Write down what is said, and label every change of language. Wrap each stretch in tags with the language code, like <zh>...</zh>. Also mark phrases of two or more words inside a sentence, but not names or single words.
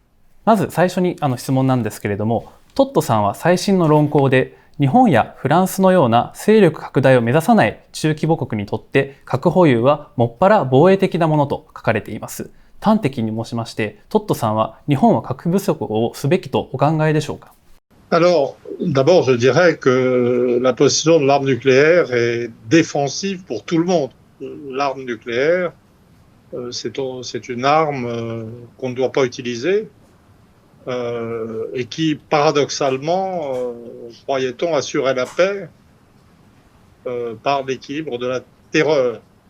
<ja>まず最初に質問なんですけれども、トットさんは最新の論考で日本やフランスのような勢力拡大を目指さない中規模国にとって核保有はもっぱら防衛的なものと書かれています。端的に申しまして、トットさんは日本は核不足をすべきとお考えでしょうか。</ja> <fr>Alors, d'abord, je dirais que la possession de l'arme nucléaire est défensive pour tout le monde. L'arme nucléaire, c'est une arme qu'on ne doit pas utiliser et qui, paradoxalement, croyait-on, assurait la paix par l'équilibre de la terreur.</fr>